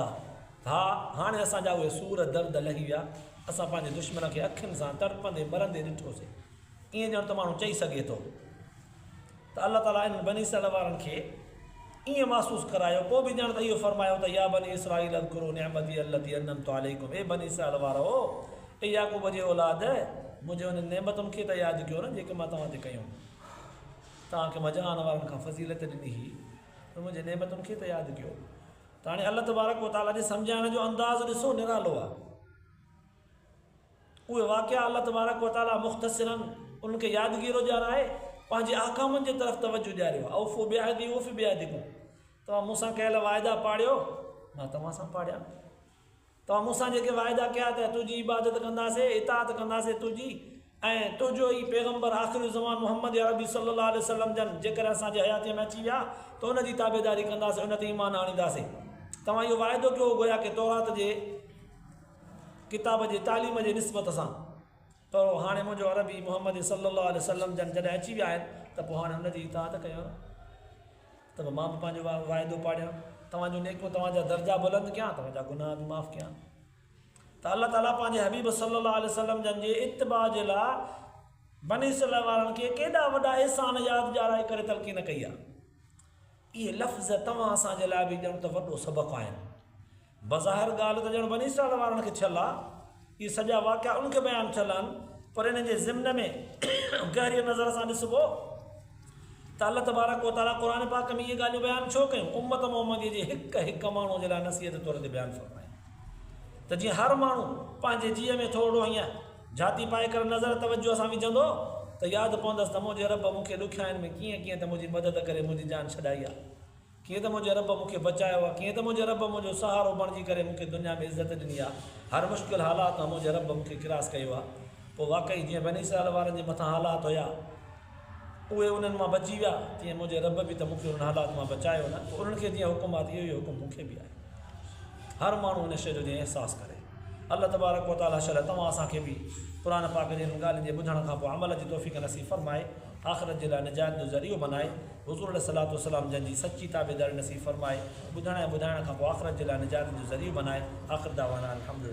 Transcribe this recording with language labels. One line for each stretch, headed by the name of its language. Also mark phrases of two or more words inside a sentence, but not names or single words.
Sindhi: हा, हाणे असांजा उहे सूर दर्द लही विया, असां पंहिंजे दुश्मन खे अखियुनि सां तड़पंदे मरंदे ॾिठोसीं। ईअं ॼण त माण्हू चई सघे थो त
Arabic: الله تعالى
Sindhi: इन बनी इसराइल वारनि खे ईअं महसूसु करायो। पोइ बि ॼण त इहो फरमायो त
Arabic: يا بني إسرائيل اذكروا نعمتي التي أنعمت عليكم,
Sindhi: ए बनी इसराइल वारो, ए याकूब जे औलाद, मुंहिंजे उन नेमतुनि खे त यादि कयो न जेके मां तव्हां ते कयूं। तव्हांखे मां जहान वारनि खां फ़ज़ीलत ॾिनी हुई, त मुंहिंजे नेमतुनि खे त यादि कयो। त हाणे
Arabic: الله تبارك وتعالى
Sindhi: जे सम्झाइण जो अंदाज़ ॾिसो, निरालो आहे। उहे वाक़िया
Arabic: الله تبارك وتعالى
Sindhi: मुख़्तसिरन उनखे यादगिरो ॾियाराए पंहिंजे आकामनि जे तरफ़ तवजो ॾियारियो आहे।
Arabic: أوفوا بعهدي أوف بعهدكم,
Sindhi: तव्हां मूंसां कयल वाइदा पाड़ियो, मां तव्हां सां पाड़िया। तव्हां मूंसां जेके वाइदा कया त तुंहिंजी इबादत कंदासीं, इताअत कंदासीं तुंहिंजी, ऐं तुंहिंजो ई पैगम्बर आख़िरी ज़मान मुहम्मद अरबी
Arabic: صلى الله عليه وسلم
Sindhi: जन जेकर असांजे हयातीअ में अची विया त उनजी ताबेदारी कंदासीं, उन ते ईमान आणींदासीं। तव्हां इहो वाइदो कयो गोया कि तौरात जे किताब जे तालीम जे निस्बत सां, पर हाणे मुंहिंजो अरबी मुहम्मद
Arabic: صلى الله عليه وسلم
Sindhi: जन जॾहिं अची विया आहिनि त पोइ हाणे हुनजी इताअत कयो त मां बि पंहिंजो वाइदो पाड़ियां, तव्हांजो नेको, तव्हांजा दर्जा बुलंद कयां, तव्हांजा गुनाह बि माफ़ु कयां। त
Arabic: الله تعالى
Sindhi: पंहिंजे हबीब
Arabic: صلى الله عليه وسلم
Sindhi: जन जे इत्तिबा जे लाइ बनी इसराईल वारनि खे केॾा वॾा एहसान यादि ॾियाराए करे तलक़ीन कई आहे। इहे लफ़्ज़ तव्हां असांजे लाइ बि ॼण त वॾो सबक़ु आहिनि। बज़ाहिर ॻाल्हि त ॼण बनी इसराईल वारनि खे थियल आहे, इहे सॼा वाक़िया उनखे बयानु थियल आहिनि, पर इन्हनि जे ज़िम्न में गहरीअ नज़र सां ॾिसबो त
Arabic: الله تبارك وتعالى
Sindhi: क़ुर पाक में इहे ॻाल्हियूं बयानु छो कयूं? उम्मत मोहम्मदीअ जे हिकु माण्हू जे लाइ नसीहत तौर ते बयानु फरमाए त जीअं हर माण्हू पंहिंजे जीअ में थोरो हीअं जाती पाए करे नज़र तवजो सां विझंदो त यादि पवंदसि त मुंहिंजे रब मूंखे ॾुखियाईनि में कीअं कीअं त मुंहिंजी मदद करे मुंहिंजी जान छॾाई आहे, कीअं त मुंहिंजे रब मूंखे बचायो आहे, कीअं त मुंहिंजे रब मुंहिंजो सहारो बणिजी करे मूंखे दुनिया में इज़त ॾिनी आहे, हर मुश्किल हालात में मुंहिंजे रब मूंखे गिरास कयो आहे। पोइ वाक़ई जीअं बनी इसराइल वारनि जे मथां हालात हुया उहे उन्हनि मां बची विया, तीअं मुंहिंजे रब बि त मूंखे उन्हनि हालात मां बचायो न। उन्हनि खे जीअं हुकुम आहे इहो ई हुकुम मूंखे बि आहे। हर माण्हू हिन शइ जो जीअं अहसासु करे।
Arabic: الله تبارك وتعالى
Sindhi: शल तव्हां असांखे बि क़ुरान पाक जी हिन ॻाल्हियुनि जे ॿुधण खां पोइ अमल जी तौफ़ीक़ नसीब फरमाए, आख़िरत जे लाइ निजात जो ज़रियो बनाए, हुज़ूर
Arabic: عليه الصلاة والسلام
Sindhi: जंहिंजी सची ताबेदारी नसीब फरमाए, ॿुधण ऐं ॿुधाइण खां पोइ आख़िरत जे लाइ निजात जो ज़रियो बनाए।
Arabic: آخر دعوانا الحمد لله.